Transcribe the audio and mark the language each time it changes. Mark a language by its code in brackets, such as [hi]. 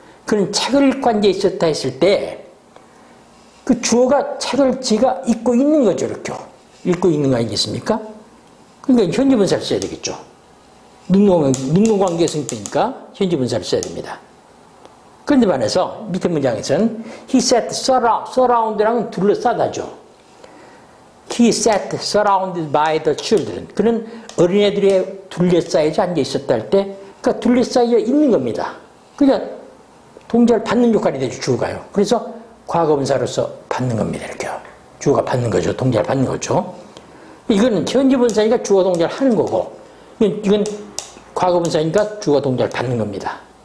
[ko] 그는 책을 읽고 앉아 있었다 했을 때 그 주어가 책을 지가 읽고 있는 거죠. 이렇게 읽고 있는 거 아니겠습니까? 그러니까 현재분사를 써야 되겠죠. 능동관계 성격이니까 현재 분사를 써야 됩니다. 그런데 반해서 밑에 문장에서는 [en] he sat surrounded [ko] 랑은 둘러싸다죠. [en] He sat surrounded by the children. [ko] 그는 어린애들에 둘러싸여져 앉아 있었다 할 때, 그러니까 둘러싸여 있는 겁니다. 그러니까 동작을 받는 역할이 되죠, 주어가요. 그래서 과거분사로서 받는 겁니다, 이렇게요. 주어가 받는 거죠, 동작을 받는 거죠. 이거는 현재분사니까 주어 동작을 하는 거고, 이건 과거분사니까 주어 동작을 받는 겁니다.